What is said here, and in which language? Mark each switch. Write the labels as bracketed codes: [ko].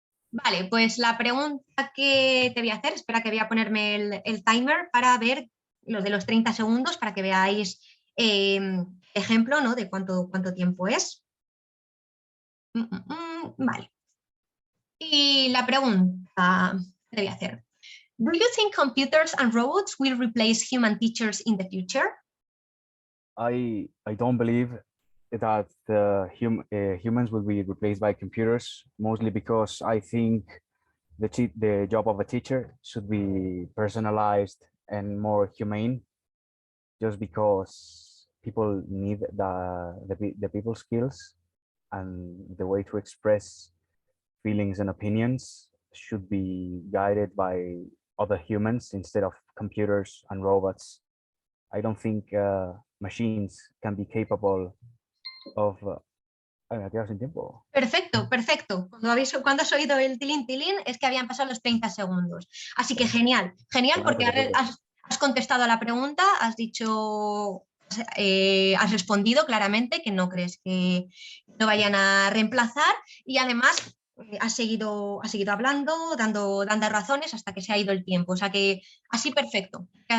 [es] Vale, pues la pregunta que te voy a hacer, espera que voy a ponerme el timer para ver lo de los 30 segundos para que veáis ejemplo, ¿no? De cuánto tiempo es. Vale. Y la pregunta que te voy a hacer. [en] Do you think computers and robots will replace human teachers in the future? I don't believe that humans will be replaced by computers, mostly because I think the job of a teacher should be personalized and more humane, just because people need the people skills, and the way to express feelings and opinions should be guided by other humans instead of computers and robots. I don't think machines can be capable of. [es] Ay, me ha quedado sin tiempo. Perfecto, perfecto. Cuando has oído el tilín tilín es que habían pasado los 30 segundos. Así que genial, genial porque has contestado a la pregunta, has dicho, has respondido claramente que no crees que no vayan a reemplazar y además has seguido hablando, dando razones hasta que se ha ido el tiempo. O sea que así perfecto.